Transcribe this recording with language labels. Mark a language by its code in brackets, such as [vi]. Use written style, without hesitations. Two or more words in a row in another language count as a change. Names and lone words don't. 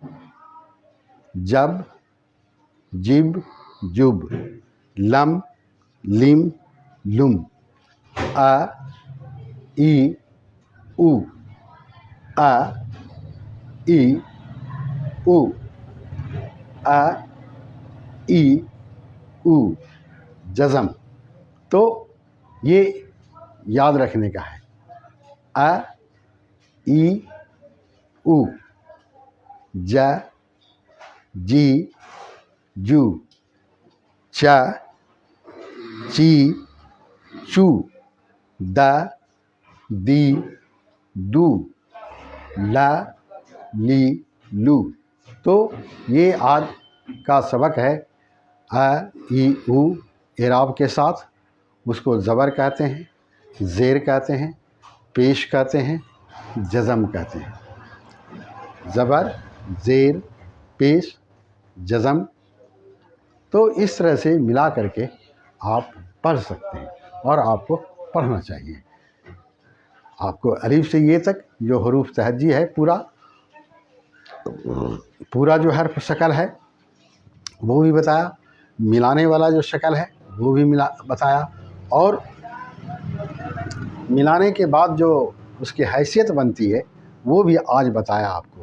[ur] जब, जिब, जुब, लम, लिम, लुम, आ, ई, उ, आ, ई, उ, आ, ई, उ, जज़म। تو یہ یاد رکھنے کا ہے. आ, ई, उ, जा, जी, जू, चा, ची, चू, दा, दी, दू, ला, ली, लू। تو یہ آج کا سبق ہے. آ، ای، او اعراب کے ساتھ. اسکو زبر کہتے ہیں، زیر کہتے ہیں، پیش کہتے ہیں، جزم کہتے ہیں. زبر، زیر، پیش، جزم. تو اس طرح سے ملا کر کے آپ پڑھ سکتے ہیں اور آپ کو پڑھنا چاہیے. آپ کو الف سے یہ تک جو حروف تہجی ہے پورا جو حرف شکل ہے وہ بھی بتایا، ملانے والا جو شکل ہے وہ بھی بتایا، اور ملانے کے بعد جو اس کی حیثیت بنتی ہے وہ بھی آج بتایا آپ کو.